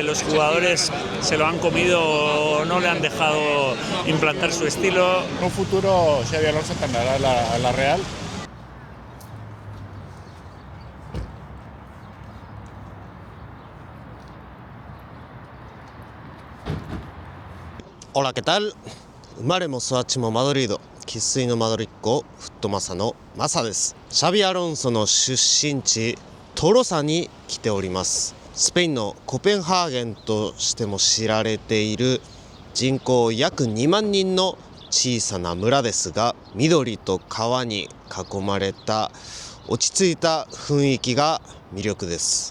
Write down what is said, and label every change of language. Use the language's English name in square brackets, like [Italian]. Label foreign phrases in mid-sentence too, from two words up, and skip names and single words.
[Spanish] Los jugadores se lo han comido, no le han dejado implantar su estilo. En un futuro Xabi Alonso entrará a la Real. Hola, ¿qué tal? [Japanese] 生まれも育ちもマドリード、生粋のマドリッコ、フットマサのマサです。シャビアロンソの出身地トロサに来ております。スペインのコペンハーゲンとしても知られている人口約2万人の小さな村ですが、緑と川に囲まれた落ち着いた雰囲気が魅力です。